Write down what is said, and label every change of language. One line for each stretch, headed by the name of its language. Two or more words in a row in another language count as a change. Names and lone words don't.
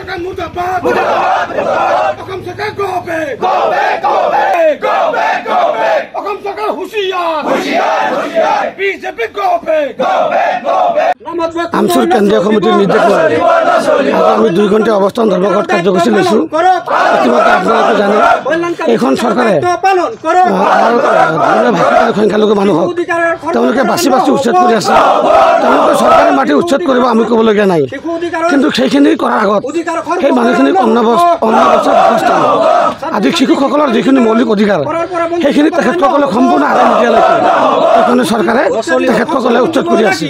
Hindi: सरकार मुर्दाबाद असम सरकार
English: go back
Hindi: असम सरकार होशियार बीजेपी
English: go back
Assamese: আমচুৰ কেন্দ্ৰীয় সমিতিৰ নিৰ্দেশ আমি 2 ঘণ্টা অৱস্থান ধৰ্মঘট কাৰ্যসূচী লৈছোঁ। ইতিমধ্যে আপোনালোকে জানে এইখন চৰকাৰে সংখ্যালঘু মানুহক তেওঁলোকে বাছি বাছি উচ্ছেদ কৰি আছে। তেওঁলোকে চৰকাৰে মাটি উচ্ছেদ কৰিব আমি ক'বলগীয়া নাই, কিন্তু সেইখিনি কৰাৰ আগত সেই মানুহখিনিক অন্ন বস্ত্ৰ বাসস্থান আদি শিশুসকলৰ যিখিনি মৌলিক অধিকাৰ সেইখিনি তেখেতসকলে সম্পূৰ্ণ আদায় নিদিয়ালৈকে এইখনে চৰকাৰে তেখেতসকলে উচ্ছেদ কৰি আছে।